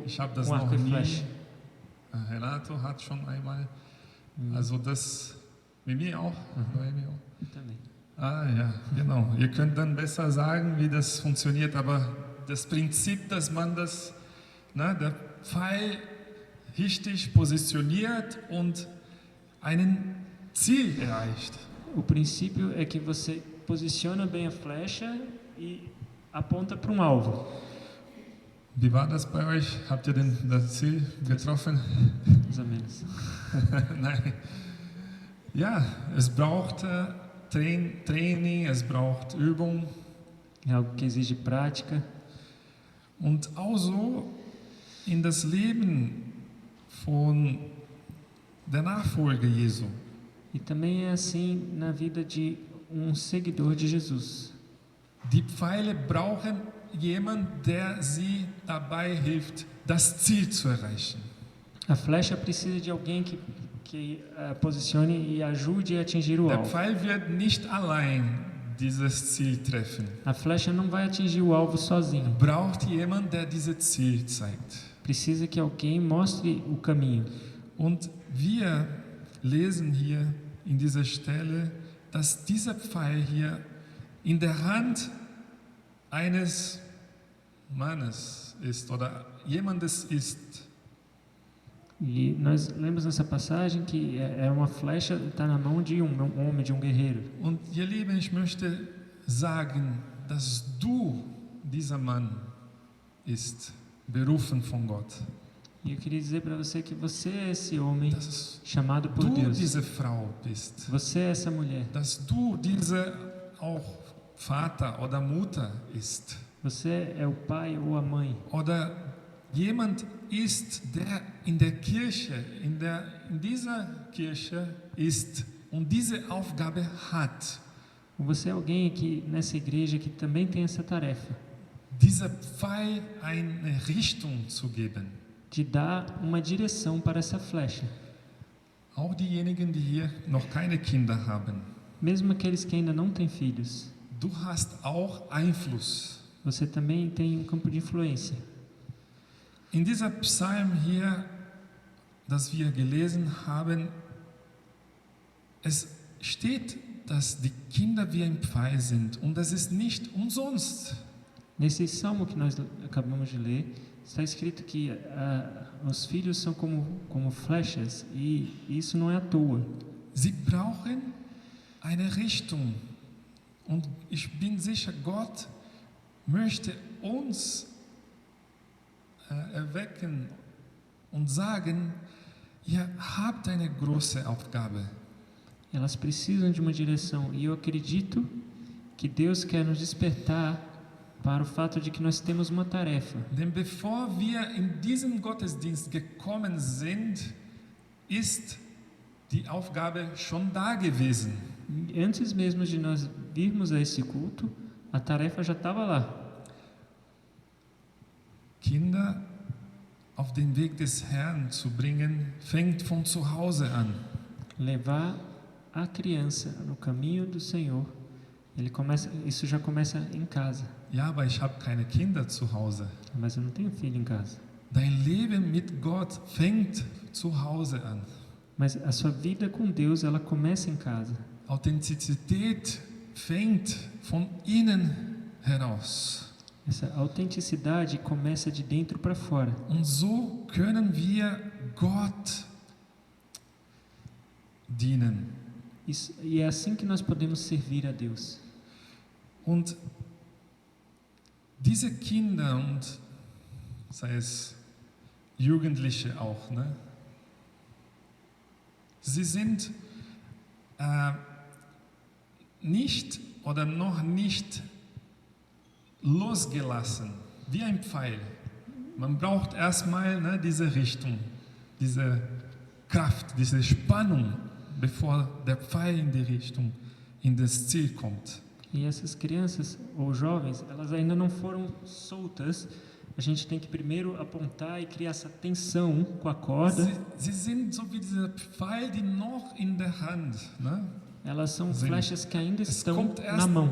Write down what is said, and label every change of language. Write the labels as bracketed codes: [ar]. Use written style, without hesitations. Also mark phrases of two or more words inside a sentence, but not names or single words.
[de] Ich habe das [pt] arco [de] noch [pt] e [de] nie. [pt] flecha? [de] Renato hat schon einmal. Also das, Mimi auch? Mimi auch. [pt] Também. [de] Ah ja, genau. Ihr könnt dann besser sagen, wie das funktioniert, aber das Prinzip, dass man der Pfeil richtig positioniert und einen Ziel erreicht. [pt] O princípio é que você posiciona bem a flecha e aponta para um alvo. [de] Wie war das bei euch? Habt ihr denn das Ziel getroffen? [pt] Mais ou menos. [de] Nein. Ja, es braucht Training, es braucht Übung. [pt] É algo que exige prática. [de] Und auch so in das Leben von der Nachfolger Jesu. [pt] E também é assim na vida de um seguidor de Jesus. [de] Die Pfeile brauchen jemanden, der sie dabei hilft, das Ziel zu erreichen. [pt] A flecha precisa de alguém que posicione e ajude a atingir o [de] Der [pt] alvo. [de] Pfeil wird nicht allein dieses Ziel treffen. [pt] A flecha não vai atingir o alvo sozinho. [de] Braucht jemand, der dieses Ziel zeigt. [pt] Precisa que alguém mostre o caminho. [de] Und wir lesen hier in dieser Stelle, dass dieser Pfeil hier in der Hand eines Mannes ist oder jemandes ist. [pt] E nós lemos nessa passagem que é uma flecha está na mão de um homem, de um guerreiro. [de] Und ihr Lieben, ich möchte sagen, dass du dieser Mann ist, berufen von Gott. [pt] E eu queria dizer para você que você é esse homem [de] Dass [pt] chamado por [de] du [pt] Deus. [de] diese Frau bist. [pt] Você é essa mulher. [de] Dass du diese auch Vater oder Mutter ist. [pt] Você é o pai ou a mãe. [de] Oder jemand ist, der in der Kirche, in dieser Kirche ist und diese Aufgabe hat. [pt] Ou você é alguém aqui nessa igreja que também tem essa tarefa [de] Dieser Pfeil eine Richtung zu geben. [pt] de dar uma direção para essa flecha. [de] Auch diejenigen, die hier noch keine Kinder haben. [pt] Mesmo aqueles que ainda não têm filhos, [de] Du hast auch Einfluss. [pt] você também tem um campo de influência. [de] In dieser Psalm hier, das wir gelesen haben, es steht, dass die Kinder wie ein Pfeil sind und das ist nicht umsonst. [pt] Nesse salmo que nós acabamos de ler, está escrito que os filhos são como flechas e isso não é à toa. [de] Sie brauchen eine Richtung und ich bin sicher, Gott möchte uns erwecken und sagen, ihr habt eine große Aufgabe. [pt] Elas precisam de uma direção e eu acredito que Deus quer nos despertar para o fato de que nós temos uma tarefa. [de] Denn bevor wir in diesen Gottesdienst gekommen sind, ist die Aufgabe schon da gewesen. [pt] E antes mesmo de nós virmos a esse culto, a tarefa já estava lá. [de] Kinder auf den Weg des Herrn zu bringen, fängt von zu Hause an. [pt] Levar a criança no caminho do Senhor, isso já começa em casa. [de] Ja, aber ich habe keine Kinder zu Hause. [pt] Mas eu não tenho filho em casa. [de] Dein Leben mit Gott fängt zu Hause an. [pt] Mas a sua vida com Deus, ela começa em casa. [de] Authentizität fängt von innen heraus. [pt] Essa autenticidade começa de dentro para fora. [de] Und so können wir Gott dienen. [pt] E é assim que nós podemos servir a Deus. [de] Und diese Kinder und sei es Jugendliche auch, ne? Sie sind nicht oder noch nicht losgelassen, wie ein Pfeil. Man braucht erstmal diese Richtung, diese Kraft, diese Spannung, bevor der Pfeil in die Richtung, in das Ziel kommt. [pt] E essas crianças ou jovens, elas ainda não foram soltas. A gente tem que primeiro apontar e criar essa tensão com a corda. [de] Sie sind so wie dieser Pfeil, die noch in der Hand, ne? [pt] Elas são flechas que ainda [de] Es [pt] estão [de] kommt [pt] na mão.